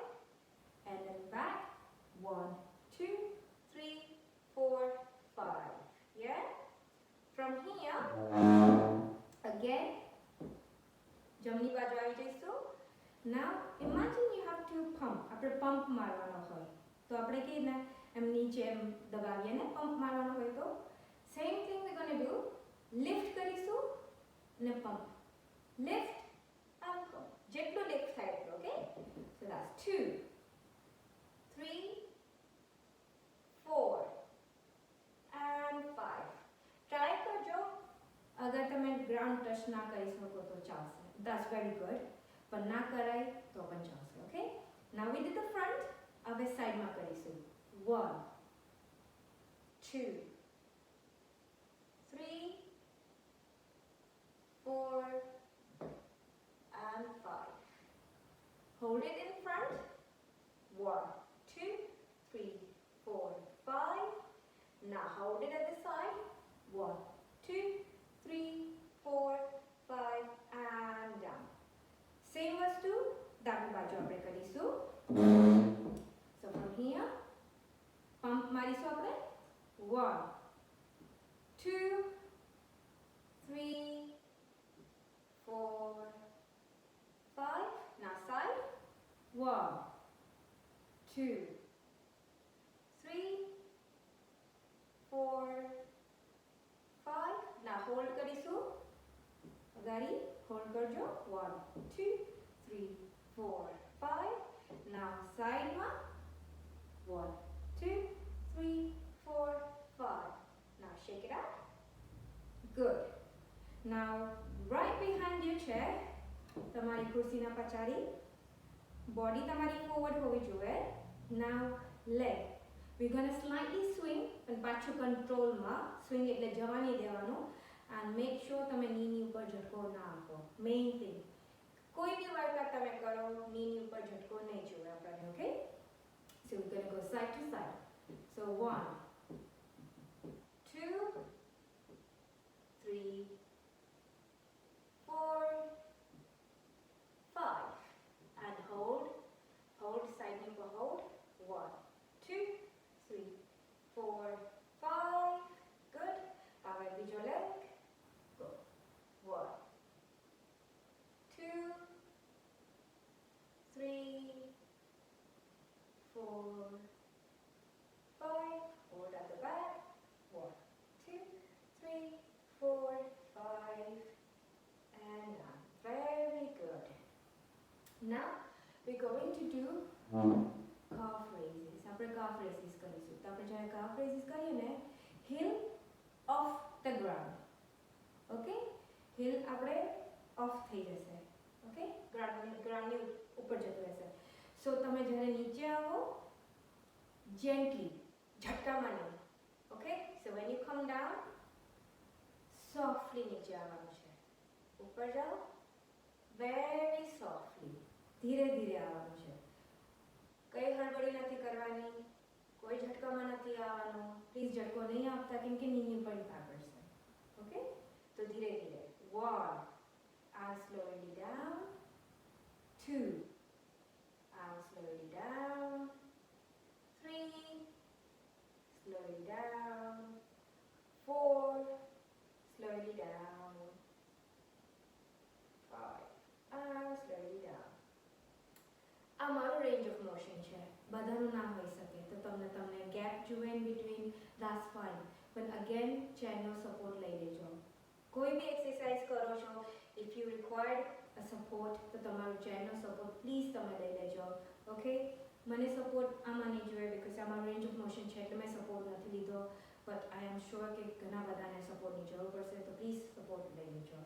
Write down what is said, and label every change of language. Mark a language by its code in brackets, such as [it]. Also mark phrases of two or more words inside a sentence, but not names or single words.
[en] And then back. 1, 2, 3, 4, 5. Yeah? From here, again, [gu] જમણી બાજુ આવી જઈશું. [en] Now imagine you have to pump. [gu] આપણે પંપ મારવાનો હોય તો આપણે કે ને એમ નીચે એમ દબાવીએ ને પંપ મારવાનો હોય તો [en] same thing we gonna do. [gu] લિફ્ટ કરીશું અને પંપ. [en] lift and pump. [gu] જેટલું લિફ્ટ થાય એટલું. ઓકે. [en] So that's 2, 3, 4 and 5. [gu] ટ્રાય કરજો. અગર તમે ગ્રાઉન્ડ ટચ ના કરી શકો તો ચાલશે. [en] That's very good. [gu] પણ ના કરાય તો પણ ચાલશે. ઓકે. [en] Now we did the front. [gu] હવે સાઈડમાં કરીશું. 1, 2, 3, [en] 4 and 5. Hold it in front. 1, 2, 3, 4, 5. Now hold it at the side. 1, 2, 3, 4, 5 and down. [gu] Same વસ્તુ ડાબી બાજુ આપણે કરીશું. [en] So from here, pump [gu] મારીશું આપણે. [en] 1, 2, 3, 4, 5. Now side. 1, 2, 3, 4, 5. Now hold [gu] કરીશું. અગાડી hold કરજો. [en] 1, 2, 3, 4, 5. Now side માં. 1, 2, 3, 4, 5. Now shake it out. Good. Now right behind your chair, [gu] તમારી ખુરશીના પછાડી બોડી તમારી ફોરવર્ડ હોવી જોઈએ. [en] Now leg. We're going to slightly swing and [gu] પાછું કંટ્રોલમાં. સ્વિંગ એટલે જવા નહીં દેવાનું. [en] And make sure [gu] તમે નીની ઉપર ઝટકો ના આપો. [en] main thing. [gu] કોઈ બી વર્કઆઉટ તમે કરો, નીની ઉપર ઝટકો નહીં જોઈએ આપણને. [en] Okay? So we're going to go side to side. So 1, 2, 3, 4, 5. And hold. Hold side knee for hold. 1, 2, 3, 4, 5. Good. [gu] હવે બીજો [en] leg. Go. 1, 2, 3, 4, 5. Hold at the back. 1, 2, 3, 4, 5. And down. Very good. Now we're going to do calf raises. [gu] આપણે [en] calf raises [gu] કરીશું. તો આપણે જ્યારે [en] calf raises [gu] કરીએ ને, [en] heel off the ground. [gu] Okay? heel આપણે off થઈ જશે. Okay? groundની ઉપર જતું રહેશે. So તમે જ્યારે નીચે આવો, gently, ઝટકામાં નહીં. [en] Okay? So when you come down, softly [gu] નીચે આવવાનું છે. ઉપર જાઓ, [en] very softly. [gu] ધીરે ધીરે આવવાનું છે. કઈ હળબડી નથી કરવાની, કોઈ ઝટકામાં નથી આવવાનું. પ્લીઝ ઝટકો નહીં આપતા કેમ કે નીની ઉપર ઇમ્પેક્ટ પડશે. ઓકે? તો ધીરે ધીરે. 1, [en] and slowly down. 2, and slowly down. 3, slowly down. 4, slowly down. 5, and slowly down. [gu] આ મારો [en] range of motion [gu] છે. બધાનું ના હોઈ શકે તો તમને ગેપ જુએ [en] in between, that's fine. [gu] પણ અગેન ચેરનો સપોર્ટ લઈ લેજો. કોઈ બી એક્સરસાઇઝ કરો છો, [en] if you required a support [gu] તો તમારો ચેરનો સપોર્ટ પ્લીઝ તમે લઈ લેજો. ઓકે? મને સપોર્ટ આમાં નહીં જોઈએ બિકોઝ આ મારો [en] range of motion [gu] છે એટલે મેં સપોર્ટ નથી લીધો. [en] but I am sure [gu] કે ઘણા બધાને સપોર્ટની જરૂર પડશે તો પ્લીઝ સપોર્ટ લઈ લેજો.